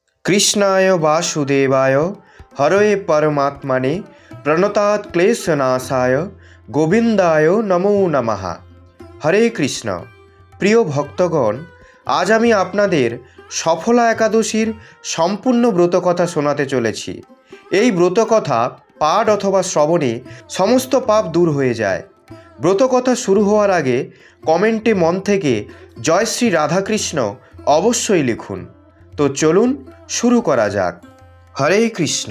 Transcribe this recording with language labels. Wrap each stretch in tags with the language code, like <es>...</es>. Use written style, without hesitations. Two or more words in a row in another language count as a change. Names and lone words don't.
<sa>कृष्णाय वासुदेवाय हरये परमात्मने प्रणतात् क्लेशनाशाय गोविंदाय नमो नमः। हरे कृष्ण।</sa> <bn>প্রিয় ভক্তগণ, আজ আমি আপনাদের সফলা একাদশীর সম্পূর্ণ ব্রতকথা শোনাতে চলেছি। এই ব্রতকথা পাঠ অথবা শ্রবণে সমস্ত পাপ দূর হয়ে যায়। ব্রতকথা শুরু হওয়ার আগে কমেন্টে মন থেকে জয় শ্রী রাধাকৃষ্ণ অবশ্যই লিখুন। তো চলুন শুরু করা যাক।</bn> <sa>হরে কৃষ্ণ।</sa>